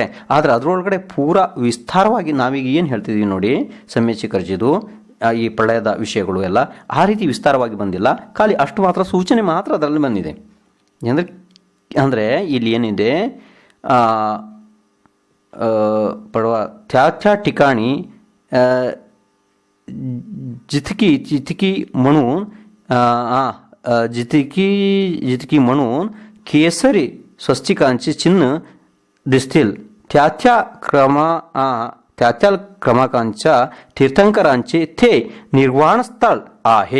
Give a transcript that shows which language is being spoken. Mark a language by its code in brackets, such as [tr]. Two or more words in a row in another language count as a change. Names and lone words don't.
[kn] ಆದರೆ ಅದರೊಳಗಡೆ ಪೂರಾ ವಿಸ್ತಾರವಾಗಿ ನಾವೀಗ ಏನು ಹೇಳ್ತಿದ್ದೀವಿ ನೋಡಿ, ಸಮ್ಮೇದ ಶಿಖರ್ಜಿದು ಈ ಪ್ರಳಯದ ವಿಷಯಗಳು ಎಲ್ಲ ಆ ರೀತಿ ವಿಸ್ತಾರವಾಗಿ ಬಂದಿಲ್ಲ. ಖಾಲಿ ಅಷ್ಟು ಮಾತ್ರ ಸೂಚನೆ ಮಾತ್ರ ಅದರಲ್ಲಿ ಬಂದಿದೆ. ಅಂದರೆ ಇಲ್ಲಿ ಏನಿದೆ, ಪಡವ [mr] त्या ठिकाणी जितकी म्हणून जितकी म्हणून केसरी स्वस्तिकांची चिन्ह दिसतील त्या क्रमांकांच्या तीर्थंकरांचे ते निर्वाण स्थळ आहे.